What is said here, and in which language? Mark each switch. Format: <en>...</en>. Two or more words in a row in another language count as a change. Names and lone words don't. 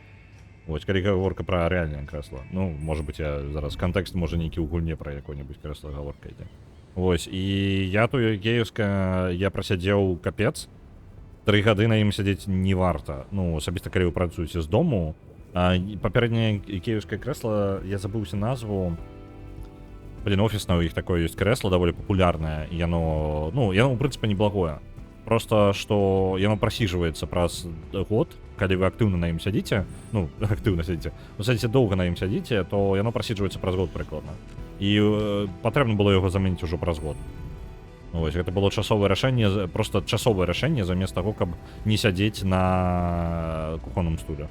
<be>Вось, калі гаворка пра рэальнае крэсла. Ну, можа быць, я зараз кантэкст можа нейкі ў гульне пра якое-небудзь крэсла гаворка ідзе. Вось, і я тую ікеевскае, я прасядзеў капец. 3 гады на ім сядзець не варта. Ну, асабіста, калі вы працуеце з дому. Папярэдняе ікеевскае крэсла, я забыўся назву.</be> <ru>Блин, офисное у них такое есть кресло, довольно популярное, и оно, ну, яно, в принципе, неблагое. Просто, что яно просиживается</ru> <be>праз год,</be> <ru>когда вы активно</ru> <be>на ім сядзіце, ну, активно сядзіце, вы сядзіце доўга на ім сядзіце, то яно просіджваецца праз год прыкладна. І патрэбна было яго замяніць ужо праз год. Вось, гэта было часовае рашэнне, просто часовае рашэнне замест таго, каб не сядзець на кухонным стуле.</be>